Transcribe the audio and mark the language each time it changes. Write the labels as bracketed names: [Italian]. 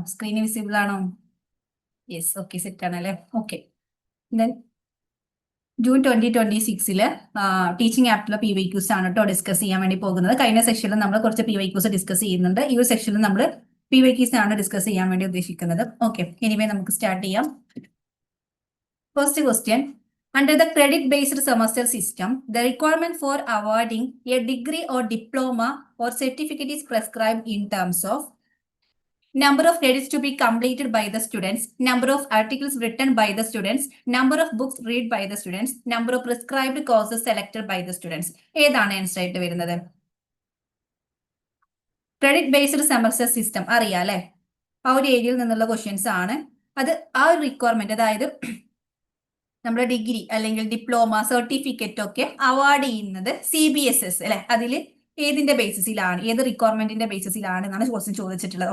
[Malayalam] Screen visible ആണോ? Yes, okay, set ആണല്ലേ. Okay. Then June 2026 teaching ആപ്റ്റിലെ PYQs ആണ് കേട്ടോ ഡിസ്കസ് ചെയ്യാൻ വേണ്ടി പോകുന്നത്. കഴിഞ്ഞ സെക്ഷനിൽ നമ്മൾ കുറച്ച് PYQs ഡിസ്കസ് ചെയ്യുന്നുണ്ട്. ഈ ഒരു സെക്ഷനിൽ നമ്മൾ PYQs ആണ് ഡിസ്കസ് ചെയ്യാൻ വേണ്ടി ഉദ്ദേശിക്കുന്നത്. ഓക്കെ, എനിവേ നമുക്ക് സ്റ്റാർട്ട് ചെയ്യാം. [English] First question. Under the credit-based semester system, the requirement for awarding a degree or diploma or certificate is prescribed in terms of number of credits to be completed by the students, number of articles written by the students, number of books read by the students, number of prescribed courses selected by the students. [Malayalam] ഏതാണ് answer ആയിട്ട് വരുന്നത്? Credit based semester system അറിയാം അല്ലെ? ആ ഒരു ഏരിയയിൽ നിന്നുള്ള questions ആണ്. അത് ആ ഒരു റിക്വയർമെന്റ്, അതായത് നമ്മുടെ ഡിഗ്രി അല്ലെങ്കിൽ ഡിപ്ലോമ സർട്ടിഫിക്കറ്റ് ഒക്കെ അവാർഡ് ചെയ്യുന്നത് CBSS അല്ലെ? അതിൽ ഏതിന്റെ ബേസിസിലാണ്, ഏത് റിക്വയർമെന്റിന്റെ ബേസിസിലാണ് എന്നാണ് ക്വസ്റ്റ്യൻ ചോദിച്ചിട്ടുള്ളത്.